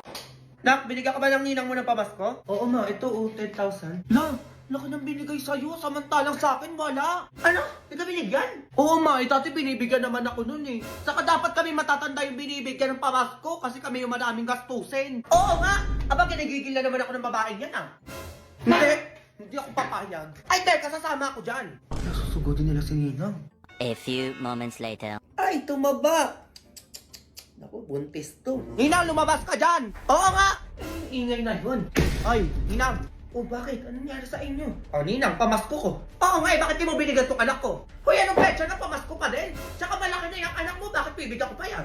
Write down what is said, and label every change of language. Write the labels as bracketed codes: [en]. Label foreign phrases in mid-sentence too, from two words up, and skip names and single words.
[tl] Nak, binigyan ka ba ng ninang mo ng pamasko? Oo ma, ito 10,000. La, laki ng binigay sa'yo. Samantalang sa akin, wala. Ano? Hindi ka binigyan? Oo, ma. Dati binibigyan naman ako nun eh. Saka dapat kami matatanda yung binibigyan ng pamasko kasi kami yung madaming gastusin. Oo nga! Aba, kinagigil na naman ako ng babaeng yan ah. Hindi. Hindi ako papayag. Ay, teka, sasama ako dyan. Nasusugodin nila si Ninang. [en] A few moments later. [tl] Ay, tumaba. Naku, buntis to. Ninang, lumabas ka dyan! Oo nga! Ay, ingay na yun. Ay, Ninang. O bakit? Anong nangyari sa inyo? O ninang, pamasko ko. Oo nga eh, bakit di mo binigyan tong anak ko? Hoy, anong petsa na pamasko pa din? Tsaka malaki na yung anak mo, bakit bibigyan ko pa yan?